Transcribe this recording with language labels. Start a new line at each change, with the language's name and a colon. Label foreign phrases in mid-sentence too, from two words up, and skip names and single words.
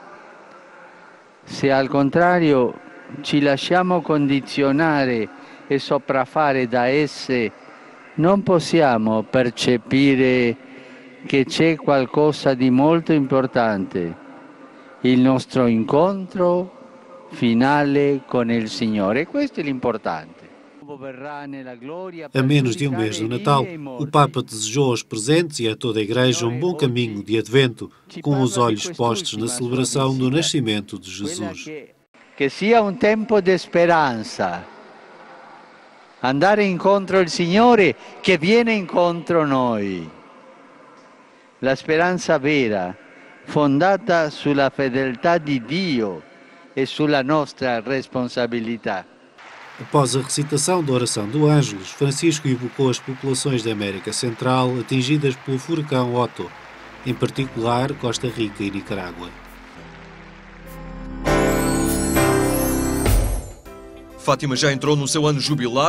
Italian: Se al contrario ci lasciamo condizionare e sopraffare da esse, non possiamo percepire che c'è qualcosa di molto importante, il nostro incontro finale con il Signore. Questo è l'importante.
Portuguese: A menos de um mês do Natal, o Papa desejou aos presentes e a toda a Igreja um bom caminho de Advento, com os olhos postos na celebração do nascimento de Jesus.
Italian: Que sia un tempo di speranza. Andare incontro al Signore che viene incontro a noi. La speranza vera, fondata sulla fedeltà di Dio e sulla nostra responsabilità.
Portuguese: Após a recitação da oração do Ângelus, Francisco evocou as populações da América Central atingidas pelo furacão Otto, em particular Costa Rica e Nicarágua. Fátima já entrou no seu ano jubilar.